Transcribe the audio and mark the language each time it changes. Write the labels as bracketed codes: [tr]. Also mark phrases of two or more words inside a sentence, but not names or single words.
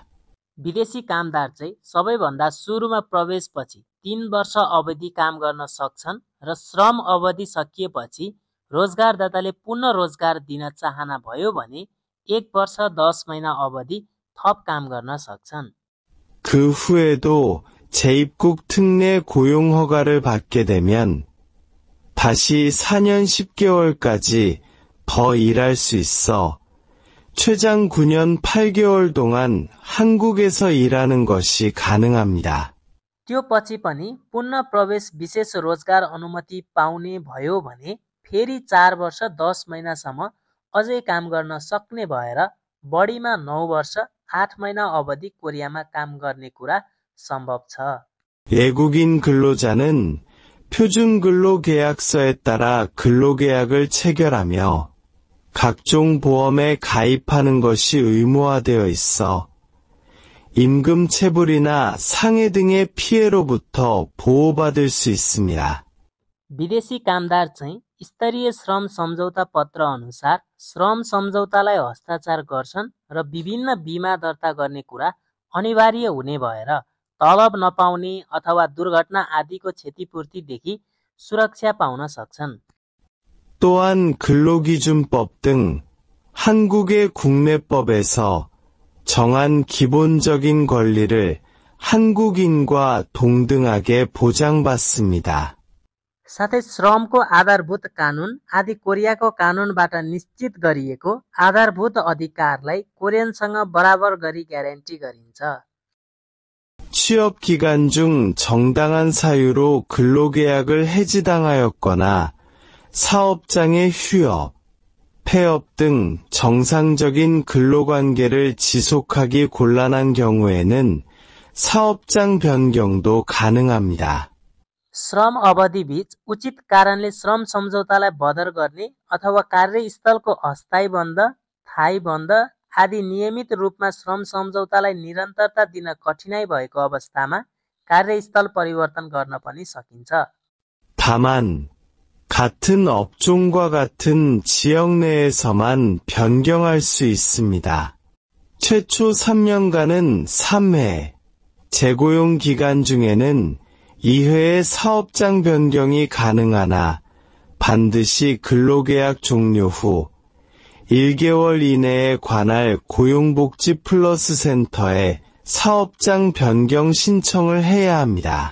[ne] विदेशी कामदार चाहिँ सबैभन्दा सुरुमा प्रवेशपछि 3 वर्ष अवधि काम गर्न सक्छन् र श्रम अवधि सकिएपछि रोजगारदाताले पुनः रोजगार दिन चाहना भयो भने 1 वर्ष 10 महिना अवधि थप काम गर्न सक्छन्। [ko] 그 후에도 재입국 특례 고용 허가를 받게 되면 다시 4년 10개월까지 더 일할 수 있어 최장 9년 8개월 동안 한국에서 일하는 것이 가능합니다. [ne] त्यो पछि पनि पुनः प्रवेश विशेष रोजगार अनुमति पाउने भयो भने फेरि 4 वर्ष 10 महिनासम्म अझै काम गर्न सक्ने भएर बढीमा 9 वर्ष 8 महिना अवधि कोरियामा काम गर्ने कुरा सम्भव छ। [ko] 외국인 근로자는 표준 근로계약서에 따라 근로계약을 체결하며 각종 보험에 가입하는 것이 의무화되어 있어 임금 체불이나 상해 등의 피해로부터 보호받을 수 있습니다. [ne] विदेशी कामदार चाहिँ स्तरीय श्रम सम्झौता पत्र अनुसार श्रम सम्झौतालाई हस्ताक्षर गर्छन् र विभिन्न बीमा दर्ता गर्ने कुरा अनिवार्य हुने भएर तलब नपाउने अथवा दुर्घटना आदिको क्षतिपूर्तिदेखि सुरक्षा पाउन सक्छन्। [ko] 또한 근로기준법 등 한국의 국내법에서 정한 기본적인 권리를 한국인과 동등하게 보장받습니다. [ne] साथै श्रमको आधारभूत कानून आदि कोरियाको कानूनबाट निश्चित गरिएको आधारभूत अधिकारलाई कोरियनसँग बराबर गरी ग्यारेन्टी गरिन्छ। [ko] 취업 기간 중 정당한 사유로 근로계약을 해지당하였거나 사업장의 휴업, 폐업 등 정상적인 근로관계를 지속하기 곤란한 경우에는 사업장 변경도 가능합니다. [ne] श्रम अवधि बीच उचित कारणले श्रम सम्झौतालाई बदर गर्ने अथवा कार्यस्थलको अस्थायी बन्द, थायी बन्द आदि नियमित रूपमा श्रम सम्झौतालाई निरन्तरता दिन कठिनाइ भएको अवस्थामा कार्यस्थल परिवर्तन गर्न पनि सकिन्छ। [ko] 다만 같은 업종과 같은 지역 내에서만 변경할 수 있습니다. 최초 3년간은 3회, 재고용 기간 중에는 2회의 사업장 변경이 가능하나 반드시 근로계약 종료 후 1개월 이내에 관할 고용복지 플러스 센터에 사업장 변경 신청을 해야 합니다.